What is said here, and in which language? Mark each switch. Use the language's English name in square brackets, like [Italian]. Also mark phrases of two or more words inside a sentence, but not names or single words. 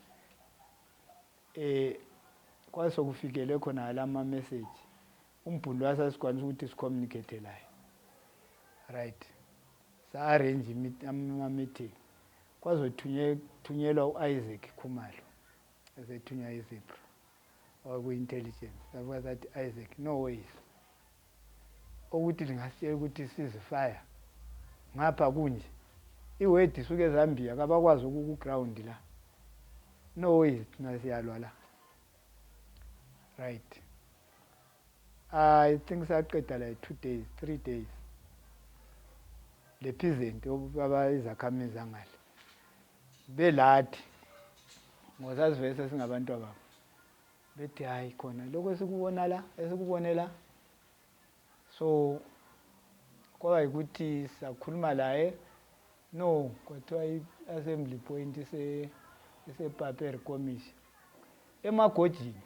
[North Ndebele] Kwasokufikele khona lama message. Umbhuno wasasikwanisa ukuthi sicommunicate laye. Right. Sa-arrange ama-meeting. Kwazothunyelwa u-Isaac Khumalo. Esethunywa i-ZIPRA. Oku-intelligence. Savuka sathi Isaac, [English] no ways. [North Ndebele] Ukuthi lingasitshela ukuthi ceasefire. Ngapha kunje. Iwedi isuke eZambia kabakwazi ukuground la. [English] No ways [North Ndebele] thina siyalwa la. Right. [English] I think [North Ndebele] saqeda [English] like 2 days, 3 days. [North Ndebele] Le peasant abayizakhamizi angale. Belathi. Ngosazivese singabantu ababo. Bethi hayi khona lokho esikubonela. So kwaba ukuthi sakhuluma laye no kwathiwa i-assembly point ise-Paperi Commission emagojini.